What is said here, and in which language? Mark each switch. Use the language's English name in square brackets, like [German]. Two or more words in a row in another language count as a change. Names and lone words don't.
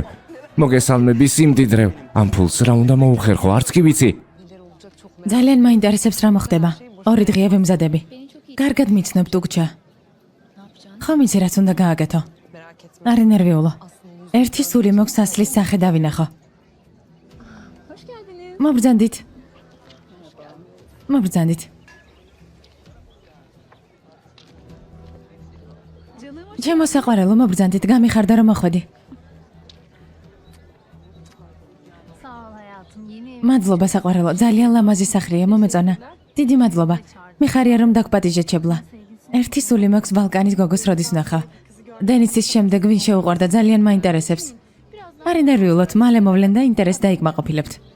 [Georgian] მოგესალმები სიმდიდრევ. ამ ფულს რა უნდა მოუხერხო, არც კი ვიცი. ძალიან მაინტერესებს რა მოხდება. 2 დღეა ვემზადები. კარგად მიცნობ ტუგჩა. ხომ იცი რაც უნდა გააკეთო? არ ინერვიულო. ერთი სული მოქვს ასლის სახე დავინახო. [Turkish] Hoş geldiniz. [Georgian] მობრძანდით. ჩემო საყვარელო, მობრძანდით, გამიხარდა რომ მოხვედი. [Turkish] Sağ ol hayatım. Yeni [Georgian] მადლობა საყვარელო, ძალიან ლამაზი სახლია, მომეწონა. დიდი მადლობა. მიხარია რომ დაგპატიჟე ჩებლა. ერთი სული მაქვს ბალკანის გოგოს როდის ვნახავ. დენისის შემდეგ ვინ შეუყვარდა, ძალიან მაინტერესებს. არ ინერვიულოთ, მალე მოვლენ და ინტერესს დაიკმაყოფილებთ.